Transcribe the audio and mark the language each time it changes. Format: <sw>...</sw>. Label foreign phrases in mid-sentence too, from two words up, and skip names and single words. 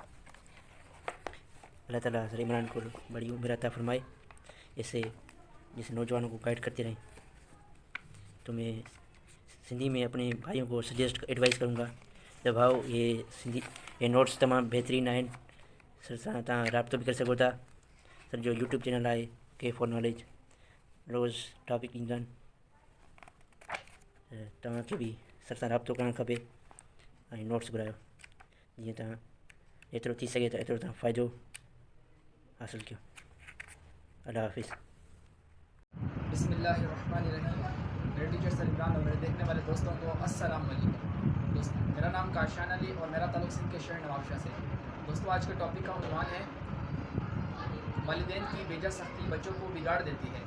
<ur>اللہ تعالیٰ سر عمران کو بڑی عمر عطا فرمائے، ایسے جیسے نوجوانوں کو گائیڈ کرتے رہیں. تو میں سندھی میں اپنے بھائیوں کو</ur> <en>suggest advise</en> <ur>کروں گا کہ بھاؤ یہ نوٹس</ur> <sd>تمام بہترین آہن. سر سان تاں رابطو بھی کر سگھو تا. سر جو</sd> <en>YouTube channel</en> <sd>ہے K4 نالج، روز ٹاپک ईंदन، तव्हांखे भी सर सां राब्तो करणु खपे ऐं नोट्स घुरायो, जीअं तव्हां एतिरो थी सघे त एतिरो तव्हां फ़ाइदो हासिलु कयो.</sd> <ur>اللہ حافظ.</ur> <ar>بسم اللہ الرحمن الرحیم.</ar> <ur>میرے ٹیچر سر عمران اور میرے دیکھنے والے دوستوں کو السلام علیکم. میرا نام کاشان علی اور میرا تعلق سندھ کے شہر نوابشاہ سے. دوستوں، آج کے ٹاپک کا عنوان ہے والدین کی بے سختی بچوں کو بگاڑ دیتی ہے.</ur>